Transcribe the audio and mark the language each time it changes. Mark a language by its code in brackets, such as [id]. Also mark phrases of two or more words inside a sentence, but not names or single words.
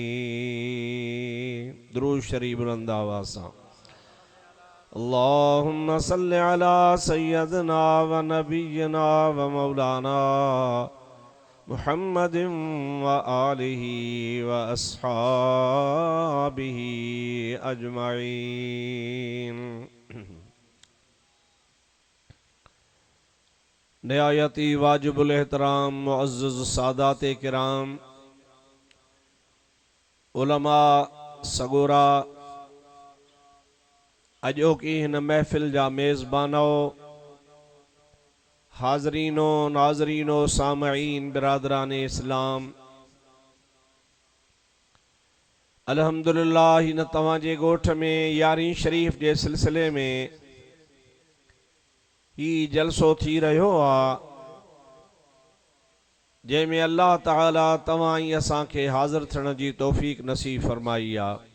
[ur] درود شریف بلند آواز سے [ar] اللهم صل على سيدنا ونبينا ومولانا محمد وآله وأصحابه أجمعين. [sd] नहायती वाजिबुल एहतराम मुअज़्ज़ज़ सादात किराम उलमा सगोरा अॼोकी हिन महफ़िल जा मेज़बानो हाज़रीनो नाज़रीनो सामईन बिरादरान इस्लाम अल्हम्दुलिल्लाह हिन तव्हांजे ॻोठ में यारीं शरीफ़ जे सिलसिले में ही जलसो थी रहियो आहे जंहिंमें अल्लाह ताला तव्हां ई असांखे हाज़िर थियण जी तौफ़ीक़ नसीब फरमाई आहे।